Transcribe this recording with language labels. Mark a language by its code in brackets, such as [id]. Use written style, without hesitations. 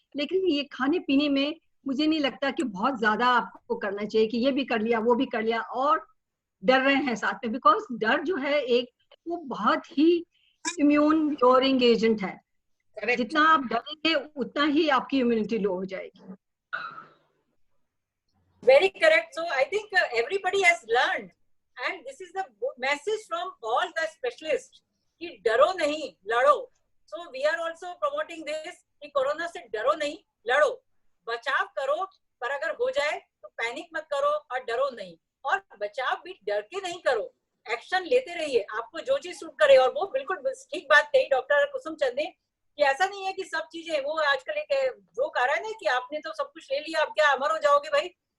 [hi] लेकिन ये खाने पीने में मुझे नहीं लगता कि बहुत ज्यादा आपको करना चाहिए कि ये भी कर लिया, वो भी कर लिया और डर रहे हैं साथ में। बिकॉज डर जो है एक, वो बहुत ही इम्यून लोअरिंग एजेंट है। [en] Correct. [hi] जितना आप डरेंगे उतना ही आपकी इम्यूनिटी लो हो जाएगी। [en] Very correct. So I think everybody has learned, and this is the message from all the specialists [hi] कि डरो नहीं, लड़ो. [en] So we are also promoting this [hi] कि कोरोना से डरो नहीं, लड़ो. बचाव करो, पर अगर हो जाए तो पैनिक मत करो और डरो नहीं. और बचाव भी डर के नहीं करो, एक्शन लेते रहिए, आपको जो चीज सूट करे. और वो बिल्कुल ठीक बात कही डॉक्टर कुसुम चंद ने कि ऐसा नहीं है कि सब चीजें, वो आजकल एक जोक आ रहा है ना कि आपने तो सब कुछ ले लिया, अब क्या अमर हो जाओगे भाई.